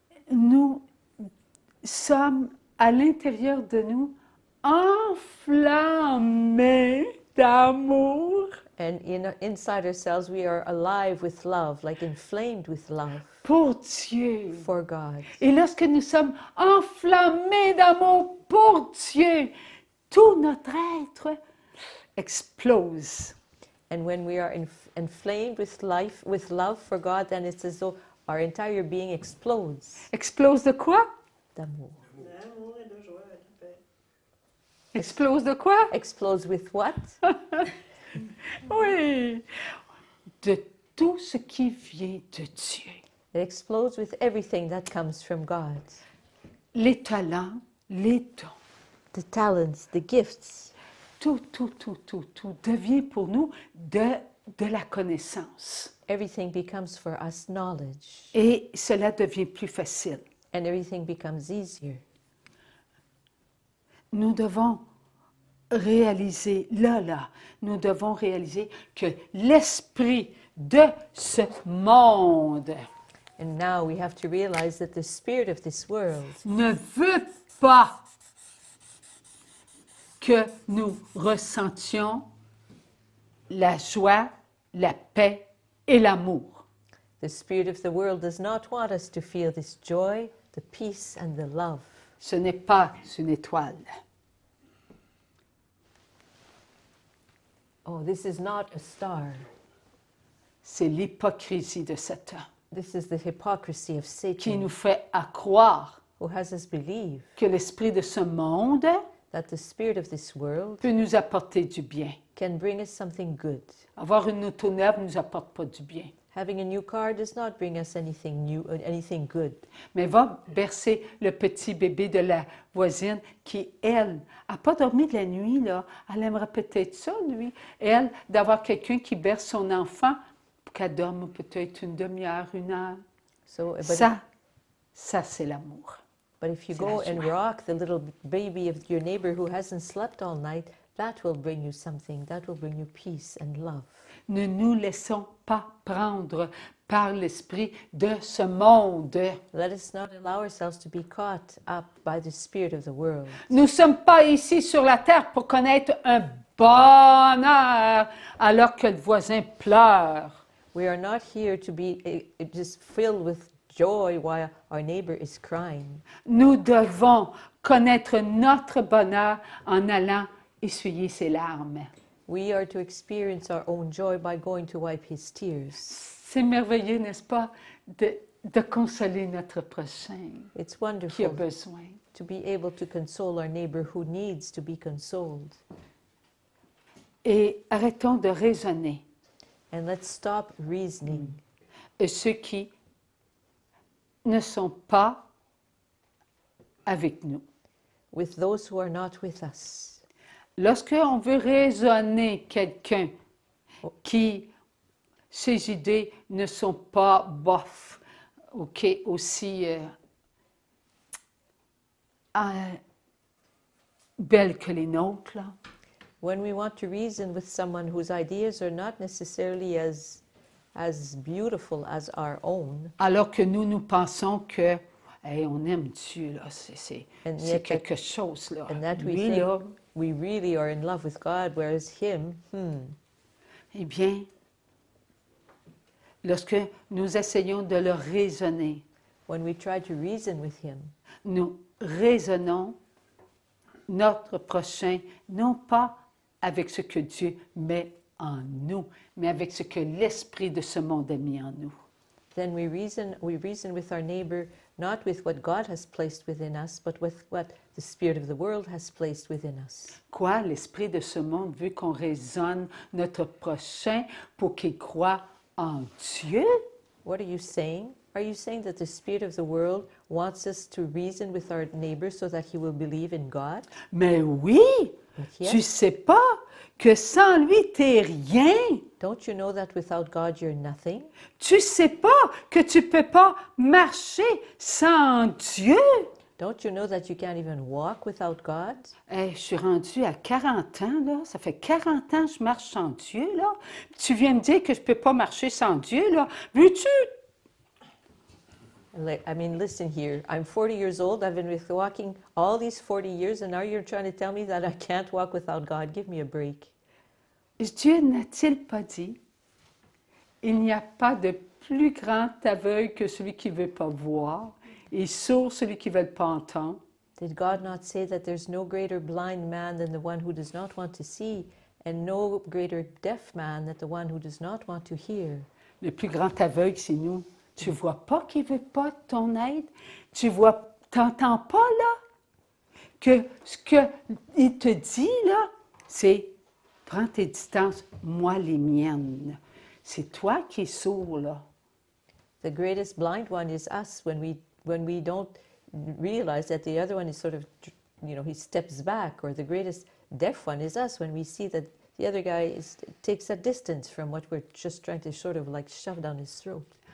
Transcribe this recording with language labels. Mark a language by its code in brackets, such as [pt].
[fr] Nous sommes à l'intérieur de nous enflammés d'amour [en] And inside ourselves, we are alive with love, like inflamed with love [fr] pour Dieu. [en] for God. [fr] Et lorsque nous sommes enflammés d'amour pour Dieu, tout notre être explose. [en] And when we are inflamed with life, with love for God, then it's as though our entire being explodes. [fr] Explose de quoi? D'amour. L'amour et de joie et de paix. Explose de quoi? [en] Explodes with what? [fr] Oui, de tout ce qui vient de Dieu. [en] It explodes with everything that comes from God. [fr] Les talents, les dons, [en] The talents, the gifts, [fr] tout devient pour nous de la connaissance. [en] everything becomes for us knowledge. [fr] Et cela devient plus facile. [en] And everything becomes easier. [fr] Nous devons réaliser, nous devons réaliser que l'esprit de ce monde [en] And now we have to realize that the spirit of this world [fr] ne veut pas que nous ressentions la joie, la paix et l'amour. [en] The spirit of the world does not want us to feel this joy, the peace, and the love. [fr] Ce n'est pas une étoile. [en] Oh, this is not a star. [fr] C'est l'hypocrisie de Satan [en] This is the hypocrisy of [fr] qui nous [en] Satan, [fr] fait croire [en] who has us believe [fr] que l'esprit de ce monde [en] that the spirit of this world [fr] peut nous apporter du bien. [en] can bring us something good. [fr] Avoir une auto neuve ne nous apporte pas du bien. [en] Having a new car does not bring us anything new, anything good. [fr] Mais va bercer le petit bébé de la voisine qui, elle, n'a pas dormi de la nuit, là. Elle aimerait peut-être ça, lui. Elle, d'avoir quelqu'un qui berce son enfant pour qu'elle dorme peut-être une demi-heure, une heure. [en] So, but, [fr] Ça c'est l'amour. [en] but if you [fr] c'est [en] go [fr] la [en] and [fr] joie. [en] rock the little baby of your neighbor who hasn't slept all night, that will bring you something. That will bring you peace and love. [fr] Ne nous laissons pas prendre par l'esprit de ce monde. [en] Let us not allow ourselves to be caught up by the spirit of the world. [fr] Nous ne sommes pas ici sur la terre pour connaître un bonheur alors que le voisin pleure. [en] We are not here to be just filled with joy while our neighbor is crying. [fr] Nous devons connaître notre bonheur en allant essuyer ses larmes. [en] We are to experience our own joy by going to wipe his tears. [fr] C'est merveilleux, n'est-ce pas, de consoler notre prochain [en] It's [fr] qui a [en] wonderful [fr] besoin. [en] to be able to console our neighbor who needs to be consoled. [fr] Et arrêtons de raisonner. [en] And let's stop reasoning. [fr] Et ceux qui ne sont pas avec nous. [en] With those who are not with us. [fr] Lorsqu'on veut raisonner quelqu'un qui, ses idées ne sont pas bof, ok, aussi belles que les nôtres, là, [en] When we want to reason with someone whose ideas are not necessarily as beautiful as our own, [fr] alors que nous pensons que hey, on aime Dieu, là, c'est [en] And yet [fr] quelque chose, là. [en] and that we [fr] Lui, [en] think [fr] là, [en] we really are in love with God, whereas him, [fr] eh bien, lorsque nous essayons de le raisonner, [en] when we try to reason with him, [fr] nous raisonnons notre prochain, non pas avec ce que Dieu met en nous, mais avec ce que l'esprit de ce monde a mis en nous. [en] then we reason with our neighbor not with what God has placed within us, but with what the spirit of the world has placed within us. [fr] Quoi, l'esprit de ce monde veut qu'on raisonne notre prochain pour qu'il croie en Dieu? [en] What are you saying? Are you saying that the spirit of the world wants us to reason with our neighbor so that he will believe in God? [fr] Mais oui, [en] Yes. [fr] tu sais pas que sans lui, t'es rien. [en] Don't you know that without God you're nothing? [fr] Tu sais pas que tu peux pas marcher sans Dieu. [en] Don't you know that you can't even walk without God? [fr] Je suis rendue à 40 ans, là. Ça fait 40 ans que je marche sans Dieu, là. Tu viens me dire que je ne peux pas marcher sans Dieu, là. Veux-tu? [en] I mean, listen here. I'm 40 years old. I've been walking all these 40 years, and now you're trying to tell me that I can't walk without God. Give me a break. [fr] Dieu n'a-t-il pas dit, il n'y a pas de plus grand aveugle que celui qui ne veut pas voir, et sourd celui qui ne veut pas entendre? [en] Did God not say that there's no greater blind man than the one who does not want to see, and no greater deaf man than the one who does not want to hear? [fr] Le plus grand aveugle, c'est nous. Tu ne vois pas qu'il ne veut pas ton aide? Tu vois, t'entends pas, là, que ce qu'il te dit, là, c'est « Prends tes distances, moi les miennes. » C'est toi qui es sourd, là. [en] The greatest blind one is us when we don't realize that the other one is sort of, he steps back, or the greatest deaf one is us when we see that the other guy takes a distance from what we're just trying to sort of like shove down his throat.